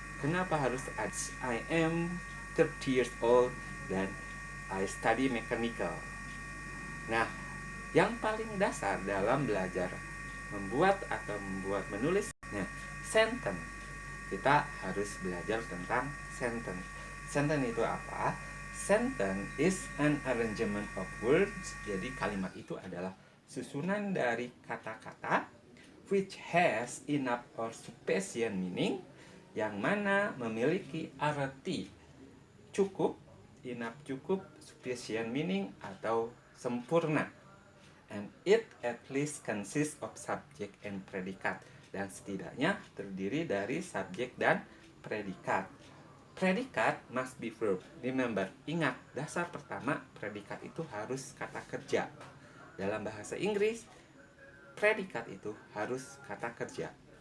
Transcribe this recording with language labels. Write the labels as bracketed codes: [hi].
[id] Kenapa harus [en] I am 30 years old [id] dan [en] I study mechanical. [id] Nah, yang paling dasar dalam belajar membuat atau menulis, nah, sentence. Kita harus belajar tentang sentence. Sentence itu apa? [en] Sentence is an arrangement of words. [id] Jadi kalimat itu adalah susunan dari kata-kata [en] which has enough or sufficient meaning, [id] yang mana memiliki arti cukup, enough cukup, sufficient meaning atau sempurna. [en] And it at least consists of subject and predicate. [id] Dan setidaknya terdiri dari subjek dan predikat. [en] Predikat must be verb. Remember, [id] ingat, dasar pertama predikat itu harus kata kerja. Dalam bahasa Inggris, predikat itu harus kata kerja.